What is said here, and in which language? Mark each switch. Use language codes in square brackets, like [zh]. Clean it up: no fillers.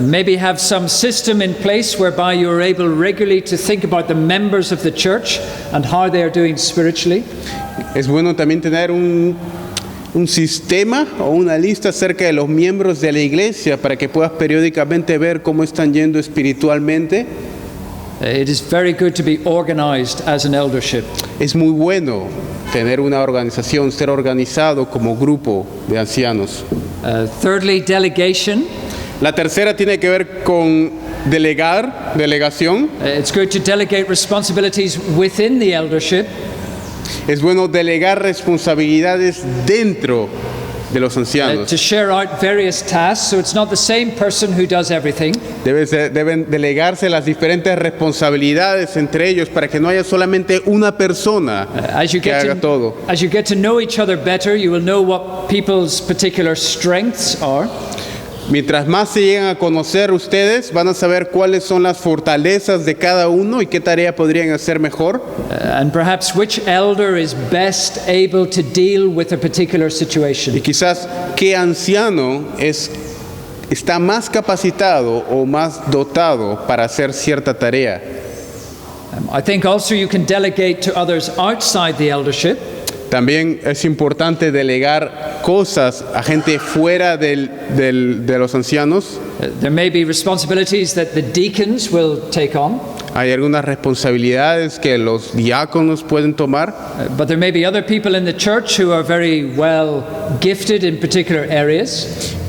[en] Maybe have some system in place whereby you're able regularly to think about the members of the church and how they are doing spiritually. [es] Es bueno también tener un sistema o una lista acerca de los miembros de la iglesia para que puedas periódicamente ver cómo están yendo espiritualmente. [en] It is very good to be organized as an eldership. [es] Es muy bueno tener una organización, ser organizado como grupo de ancianos. [en] Thirdly, delegation. [es] La tercera tiene que ver con delegación. [en] It's good to delegate responsibilities within the eldership. [es] Es bueno delegar responsabilidades dentro de los ancianos. [en] To share out various tasks, so it's not the same person who does everything. [es] Deben delegarse las diferentes responsabilidades entre ellos para que no haya solamente una persona que haga todo. [en] As you get to know each other better, you will know what people's particular strengths are. [es] Mientras más se llegan a conocer ustedes, van a saber cuáles son las fortalezas de cada uno y qué tarea podrían hacer mejor. [en] And perhaps which elder is best able to deal with a particular situation. [es] Y quizás qué anciano está más capacitado o más dotado para hacer cierta tarea. [en] I think also you can delegate to others outside the eldership. [es] También es importante delegar cosas a gente fuera de los ancianos. [en] There may be responsibilities that the deacons will take on, [es] Hay algunas responsabilidades que los diáconos pueden tomar, [en] but there may be other people in the church who are very well gifted in particular areas.